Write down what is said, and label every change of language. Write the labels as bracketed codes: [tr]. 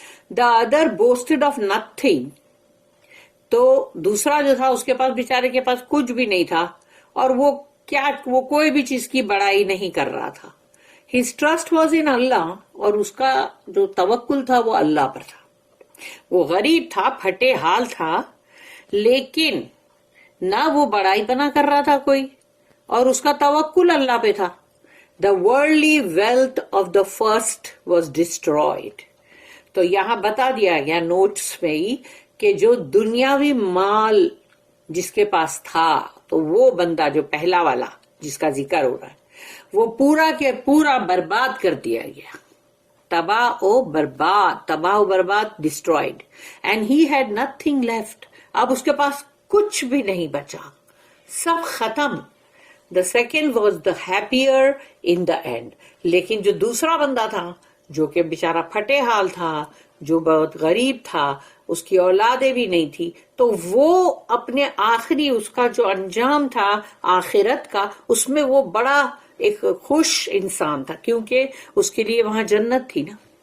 [en] The other boasted of nothing. [ur] تو دوسرا جو تھا اس کے پاس، بیچارے کے پاس کچھ بھی نہیں تھا، اور وہ کوئی بھی چیز کی بڑائی نہیں کر رہا تھا. [en] His trust was in Allah. [ur] اور اس کا جو توکل تھا وہ اللہ پر تھا. وہ غریب تھا، پھٹے حال تھا، لیکن نہ وہ بڑائی بنا کر رہا تھا کوئی، اور اس کا توکل اللہ پہ تھا. [en] The worldly wealth of the first was destroyed. [ur] تو یہاں بتا دیا گیا نوٹس میں ہی کہ جو دنیاوی مال جس کے پاس تھا، تو وہ بندہ جو پہلا والا جس کا ذکر ہو رہا ہے، وہ پورا کے پورا برباد کر دیا گیا. تباہ و برباد destroyed. [en] And he had nothing left. [ur] اب اس کے پاس کچھ بھی نہیں بچا، سب ختم. [en] The second was the happier in the end. [ur] لیکن جو دوسرا بندہ تھا جو کہ بیچارہ پھٹے حال تھا، جو بہت غریب تھا، اس کی اولادیں بھی نہیں تھی، تو وہ اپنے آخری اس کا جو انجام تھا آخرت کا، اس میں وہ بڑا ایک خوش انسان تھا، کیونکہ اس کے لیے وہاں جنت تھی نا.